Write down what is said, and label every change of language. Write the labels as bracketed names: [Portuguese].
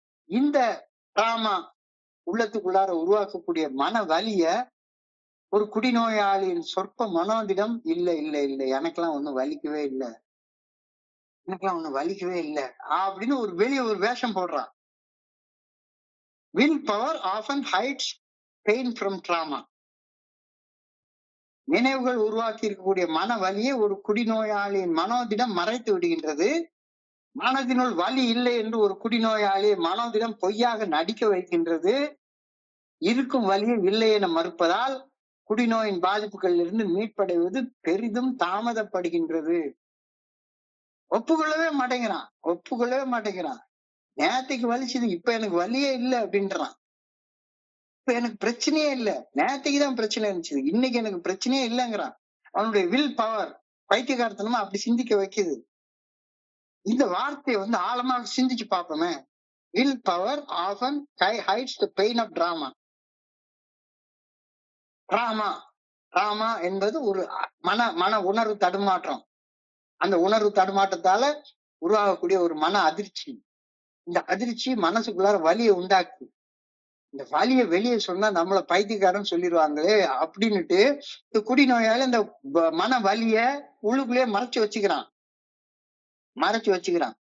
[Tamil] இந்த டிராமா உள்ளத்துக்குள்ளார உருவாக்கக்கூடிய மன வலிய ஒரு குடிநோயாளியின் சொற்ப மனோதிடம் இல்ல இல்ல இல்ல எனக்கெல்லாம் ஒண்ணும் வலிக்கவே இல்லை, எனக்கெல்லாம் ஒண்ணும் வலிக்கவே இல்லை அப்படின்னு ஒரு வெளியே ஒரு வேஷம் போடுறான். [English] Will power often hides pain from trauma. [Tamil] நினைவுகள் உருவாக்கி இருக்கக்கூடிய மன வலியை ஒரு குடிநோயாளியின் மனோதிடம் மறைத்து விடுகின்றது. மனதினுள் வலி இல்லை என்று ஒரு குடிநோயாளியை மனோதிடம் பொய்யாக நடிக்க வைக்கின்றது. இருக்கும் வலியை இல்லை என மறுப்பதால் குடிநோயின் பாதிப்புகளில் இருந்து மீட்படைவது பெரிதும் தாமதப்படுகின்றது. ஒப்புக்கொள்ளவே மாட்டேங்கிறான். நேத்தைக்கு வலிச்சது, இப்ப எனக்கு வலியே இல்லை அப்படின்றான். இப்ப எனக்கு பிரச்சனையே இல்லை, நேத்தைக்கு தான் பிரச்சனை இருந்துச்சு, இன்னைக்கு எனக்கு பிரச்சனையே இல்லைங்கிறான். அவனுடைய வில் பவர் பைத்தியகாரத்தனமா அப்படி சிந்திக்க வைக்குது. இந்த வார்த்தையை ஆழமாக சிந்திச்சு பார்ப்போமே. [English] Will power often hides the pain of drama. [Tamil] Drama என்பது ஒரு மன உணர்வு தடுமாற்றம். அந்த உணர்வு தடுமாற்றத்தால உருவாகக்கூடிய ஒரு மன அதிர்ச்சி. இந்த அதிர்ச்சி மனசுக்குள்ளார வலியை உண்டாக்கு. இந்த வலியை வெளியே சொன்னா நம்மள பைத்தியக்காரன் சொல்லிடுவாங்களே அப்படின்னுட்டு இந்த குடிநோயால இந்த மன வலிய உள்ளுக்குள்ளேயே மறைச்சு வச்சுக்கிறான்.